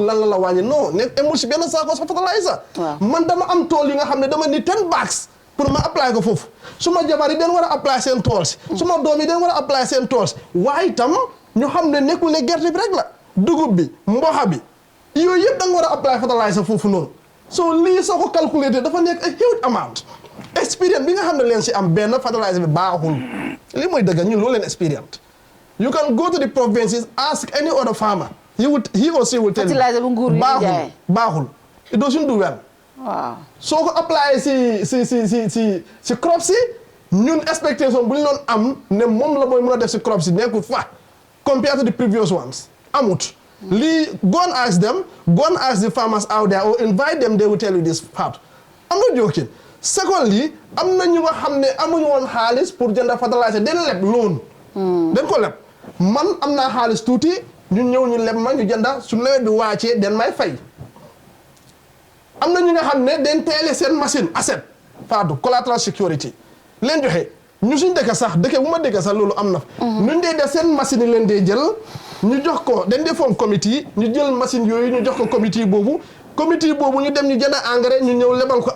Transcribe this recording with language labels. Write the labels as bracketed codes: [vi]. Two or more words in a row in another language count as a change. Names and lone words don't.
[wo] lan la wàññi non nekk amul si benn saako fertilizer man dama am tool yi nga xam ne dama ni 10 bags pour ma apply ko foofu su ma jabar yi den war a apply seen tool si su ma doom yi den war a apply seen tool si waaye itam ñu xam ne nekkul ne gerte bi rek la dugub bi mboxa bi yooyu yëpp da nga war a apply fertilizer foofu noonu so lii soo ko calculer dafa nekk [en] a huge amount experience [wo] bi nga xam ne leen si am benn fertilizer bi baaxul lii mooy dëgg ñun loolu leen experience [en] you can go to the provinces ask any other farmer he or she will tell you [wo] baaxul [en] it doesn't do well [wo] soo ko apply si crop si ñun expectation bu ñu doon am ne moom la mooy mën a def si crop si nekkul fa [en] compared to the previous ones [wo] amut lii [en] go and ask them go and ask the farmers out there or invite them they will tell you this part I'm not joking secondly [wo] am na ñu nga xam ne amuñu woon xaalis pour jënd fertilizer den leb loon den ko leb man am naa xaalis tuuti ñu ñëw ñu leb ma ñu jënda su nawet bi wàccee den may fay am na ñu nga xam ne den teele seen [en] machine asset [wo] Fatou [en] collateral security [wo] leen joxe ñu suñ dëkk sax dëkk bu ma dëkk sax loolu am na fa ñun dee def seen machine yi leen dee jël ñu jox ko dañ dee foom comité ñu jël machine yooyu ñu jox ko comité boobu ñu dem ñu jënd engrais ñu ñëw lebal ko